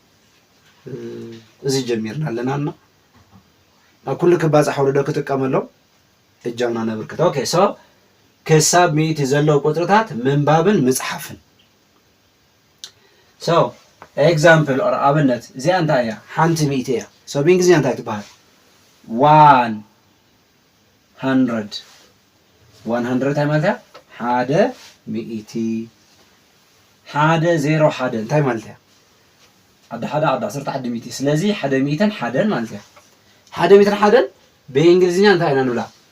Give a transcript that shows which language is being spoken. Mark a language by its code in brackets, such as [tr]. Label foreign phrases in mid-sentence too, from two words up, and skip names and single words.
[ti] እዚ ጀሚርና ኣለናና ኣብ ኩሉ ክባፃሕ ወለዶ ክጥቀመሎም እጃምና ነብርክት [en] okay so [ti] ክሳብ ሚእቲ ዘለው ቁፅሪታት ምንባብን ምፅሓፍን [en] so example or [ti] abnet እዚኣ እንታይ እያ ሓንቲ ሚእቲ እያ so ብእንግሊዝኛ እንታይ ትበሃል 100 እንታይ ማለት እያ ሓደ ሚእቲ ሓደ ዜሮ ሓደ እንታይ ማለት እያ ዓደ ሓደ ዓደ 10 ዓደ ሚእቲ ስለዚ ሓደ ሚእትን ሓደን ማለት እያ ሓደ ሚእትን ሓደን ብእንግሊዝኛ እንታይ ኢና ንብላ